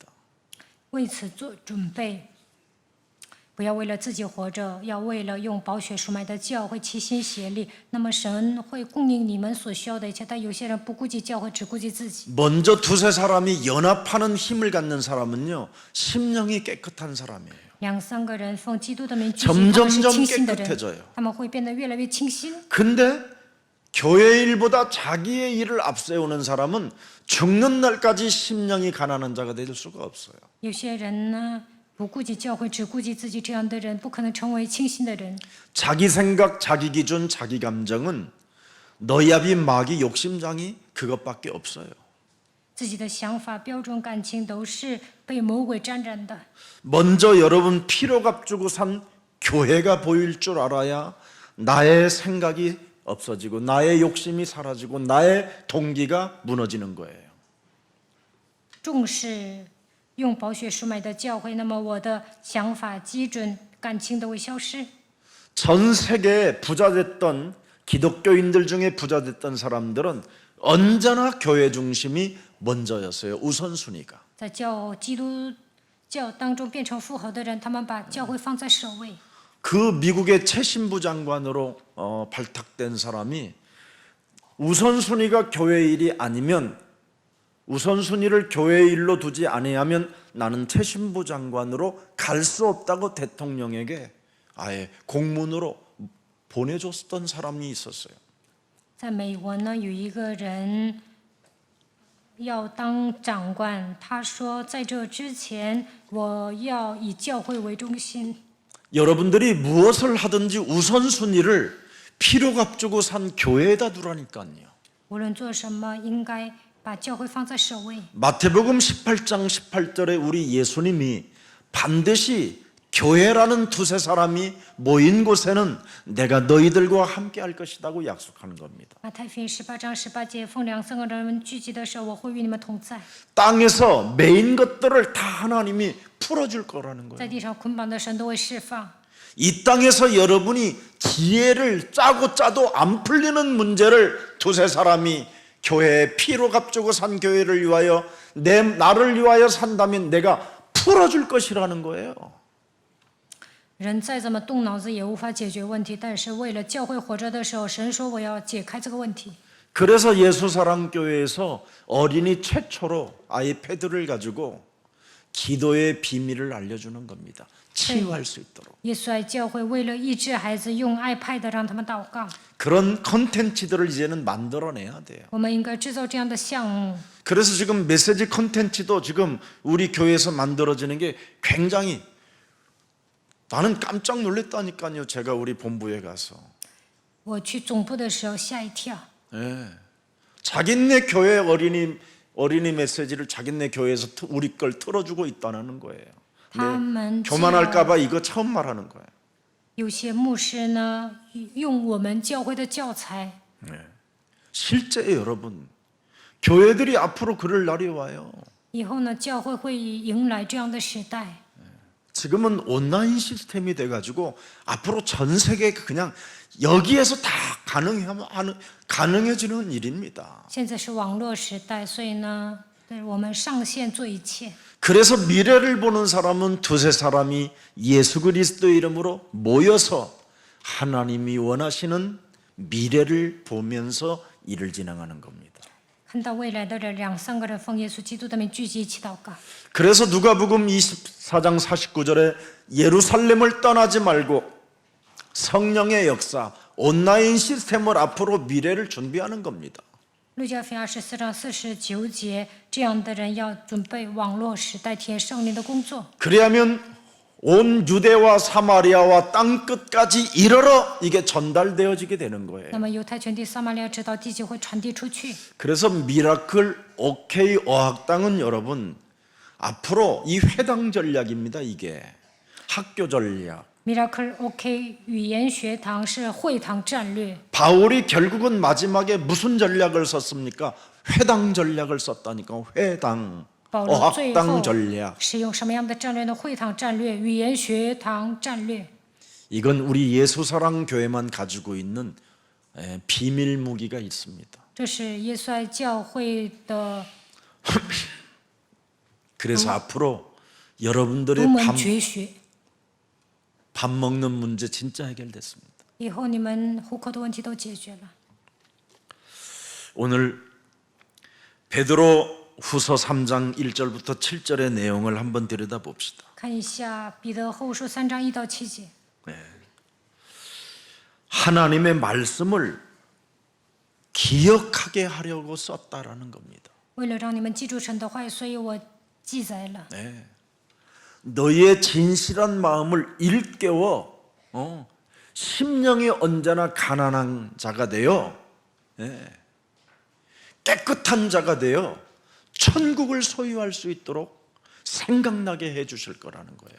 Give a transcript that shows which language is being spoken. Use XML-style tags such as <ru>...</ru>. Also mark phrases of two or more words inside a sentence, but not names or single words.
<zh>为此做准备，不要为了自己活着，要为了用宝血赎买的教会齐心协力。那么神会供应你们所需要的一切，但有些人不顾及教会，只顾及自己。</zh> <ko>먼저 두세 사람이 연합하는 힘을 갖는 사람은요 심령이 깨끗한 사람이에요.</ko> <zh>两三个人奉基督的名聚集，他们是</zh> <ko>점점점</ko> <zh>清新的人</zh> <ko>깨끗해져요. ，</ko> <zh>他们会变得越来越清新。</zh> <ko>근데 교회 일보다 자기의 일을 앞세우는 사람은 죽는 날까지 심령이 가난한 자가 될 수가 없어요.</ko> <zh>有些人呢，不顾及教会，只顾及自己，这样的人不可能成为清新的人。</zh> <ko>자기 생각, 자기 기준, 자기 감정은 너야비 마귀 욕심장이 그것밖에 없어요.</ko> <zh>自己的想法、标准、感情都是被魔鬼沾染的。</zh> <ko>먼저 여러분 피로 값주고 산 교회가 보일 줄 알아야 나의 생각이 없어지고 나의 욕심이 사라지고 나의 동기가 무너지는 거예요.</ko> <zh>重视用宝血赎买的教会，那么我的想法、基准、感情都会消失。</zh> <ko>전 세계에 부자 됐던 기독교인들 중에 부자 됐던 사람들은 언제나 교회 중심이 먼저였어요. 우선순위가.</ko> <zh>在基督教当中变成富豪的人，他们把教会放在首位。</zh> <ko>그 미국의 최신부 장관으로 발탁된 사람이 우선순위가 교회 일이 아니면 우선순위를 교회 일로 두지 아니하면 나는 최신부 장관으로 갈 수 없다고 대통령에게 아예 공문으로 보내줬던 사람이 있었어요.</ko> <zh>在美国呢，有一个人要当长官，他说在这之前，我要以教会为中心。</zh> <ko>여러분들이 무엇을 하든지 우선순위를 피로 값주고 산 교회에다 두라니까요.</ko> <zh>无论做什么，应该把教会放在首位。</zh> <ko>마태복음 18장 18절에 우리 예수님이 반드시 교회라는 두세 사람이 모인 곳에는 내가 너희들과 함께 할 것이라고 약속하는 겁니다.</ko> <zh>马太福音18章18节，奉两三个人聚集的时候，我会与你们同在。</zh> <ko>땅에서 매인 것들을 다 하나님이 풀어줄 거라는</ko> <zh>在</zh> <ko>거예요.</ko> <zh>地上捆绑的神都会释放。</zh> <ko>이 땅에서 여러분이 지혜를 짜도 안 풀리는 문제를 두세 사람이 교회에 피로 값주고 산 교회를 위하여 나를 위하여 산다면 내가 풀어줄 것이라는 거예요.</ko> <zh>人再怎么动脑子也无法解决问题，但是为了教会活着的时候，神说我要解开这个问题。</zh> <ko>그래서 예수사랑교회에서 어린이 최초로 아이패드를 가지고 기도의 비밀을 알려주는 겁니다. 치유할 수 있도록.</ko> <zh>耶稣爱教会为了医治孩子，用 iPad 让他们祷告。</zh> <ko>그런 컨텐츠들을 이제는 만들어내야 돼요.</ko> <zh>我们应该制造这样的项目。</zh> <ko>그래서 지금 메시지 컨텐츠도 지금 우리 교회에서 만들어지는 게 굉장히 나는 깜짝 놀랐다니까요. 제가 우리 본부에 가서</ko> <zh>我去总部的时候吓一跳，</zh> <ko>예. 자기네 교회 어린이 메시지를 자기네 교회에서 우리 걸 틀어주고 있다는 거예요.</ko> <zh>他们</zh> <ko>교만할까봐 이거 처음 말하는 거예요.</ko> <zh>有些牧师呢用我们教会的教材。</zh> <ko>실제 여러분 교회들이 앞으로 그럴 날이 와요.</ko> <zh>以后呢，教会会迎来这样的时代。</zh> <ko>지금은 온라인 시스템이 돼가지고 앞으로 전 세계 그냥 여기에서 다 가능해지는 일입니다.</ko> <zh>现在是网络时代，所以呢，对我们上线做一切。</zh> <ko>그래서 미래를 보는 사람은 두세 사람이 예수 그리스도 이름으로 모여서 하나님이 원하시는 미래를 보면서 일을 진행하는 겁니다.</ko> <zh>看到未来的人，两三个人奉耶稣基督的名聚集一起祷告。</zh> <ko>그래서 누가복음 24장 49절에 예루살렘을 떠나지 말고 성령의 역사, 온라인 시스템을 앞으로 미래를 준비하는 겁니다.</ko> <zh>路加福音24章49节，这样的人要准备网络时代体验圣灵的工作。</zh> <ko>그리하면 온 유대와 사마리아와 땅 끝까지 이르러 이게 전달되어지게 되는 거예요.</ko> <zh>那么犹太全地、撒玛利亚直到地极会传递出去。</zh> <ko>그래서 미라클 OK 어학당은 여러분 앞으로 이 회당 전략입니다. 이게 학교 전략.</ko> <zh>Miracle OK 语言学堂是会堂战略。</zh> <ko>바울이 결국은 마지막에 무슨 전략을 썼습니까? 회당 전략을 썼다니까. 회당</ko> <zh>保罗最</zh> <ko>어학당</ko> <zh>后</zh> <ko>전략.</ko> <zh>使用什么样的战略呢？会堂战略、语言学堂战略。</zh> <ko>이건 우리 예수사랑 교회만 가지고 있는 비밀 무기가 있습니다.</ko> <zh>这是耶稣爱教会的</zh> <ko>그래서 앞으로 여러분들의</ko> <zh>独门绝学。</zh> <ko>밥 먹는 문제 진짜 해결됐습니다.</ko> <zh>以后你们户口的问题都解决了。</zh> <ko>오늘 베드로 후서 3장 1절부터 7절의 내용을 한번 들여다봅시다.</ko> <zh>看一下彼得后书3章1到7节。</zh> <ko>하나님의 말씀을 기억하게 하려고 썼다라는 겁니다.</ko> <zh>为了让你们记住神的话语，所以我记载了。</zh> <ko>너희의 진실한 마음을 일깨워 심령이 언제나 가난한 자가 되어 깨끗한 자가 되어 천국을 소유할 수 있도록 생각나게 해 주실 거라는 거예요.</ko>